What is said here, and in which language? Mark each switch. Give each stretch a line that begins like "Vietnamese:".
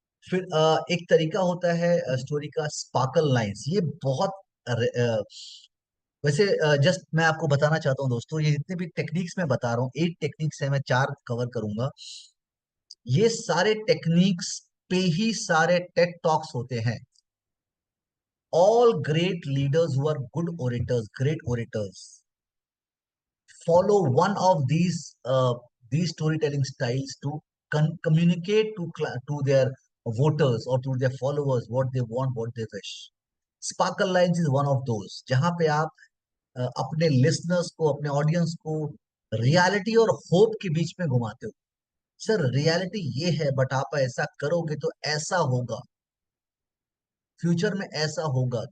Hindi: फिर एक तरीका होता है स्टोरी का, स्पार्कल लाइंस। ये बहुत वैसे, जस्ट मैं आपको बताना चाहता हूँ दोस्तों, ये जितने भी टेक्निक्स मैं बता रहा हूँ, 8 टेक्निक्स है, मैं 4 कवर करूंगा। ये सारे टेक्निक्स पे ही सारे टेड टॉक्स होते हैं।
English: All great leaders who are good orators, great orators, follow one of these storytelling styles to communicate to their voters or to their followers what they want, what they wish. Sparkle lines is one of those,
Hindi: जहां पे आप अपने listeners को, अपने audience को reality और hope के बीच में घुमाते हो। सर, रियलिटी ये है, बट आप ऐसा करोगे तो ऐसा होगा, फ्यूचर में ऐसा होगा।